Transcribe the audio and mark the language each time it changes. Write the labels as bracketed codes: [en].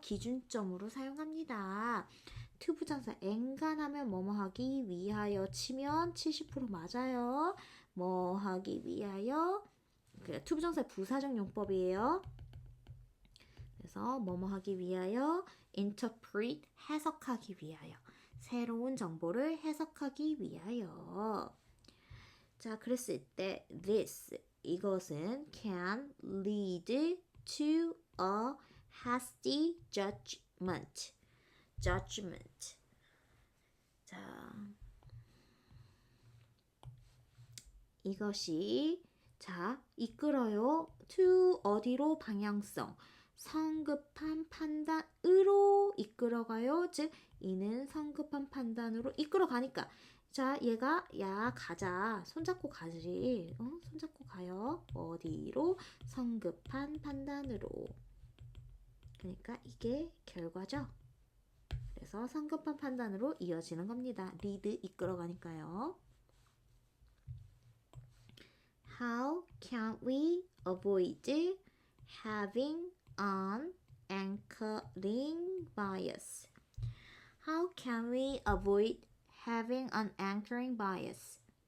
[ko] 기준점으로 사용합니다. 투부정사 엔간하면 뭐뭐 하기 위하여 치면 70% 맞아요. 뭐 하기 위하여, 투부정사 부사적 용법이에요. 그래서 뭐뭐 하기 위하여, interpret, 해석하기 위하여, 새로운 정보를 해석하기 위하여. 자, 그랬을 때 [en] this, [ko] 이것은 [en] can lead to a hasty judgment. [ko] judgment. 자, 이것이 자, 이끌어요. to 어디로? 방향성. 성급한 판단으로 이끌어가요. 즉 이는 성급한 판단으로 이끌어가니까 자, 얘가 야 가자. 손잡고 가지. 손잡고 가요. 어디로? 성급한 판단으로. 그러니까 이게 결과죠. 그래서 성급한 판단으로 이어지는 겁니다. 리드 이끌어가니까요. [en] How can we avoid having an anchoring bias? How can we avoid having an anchoring bias?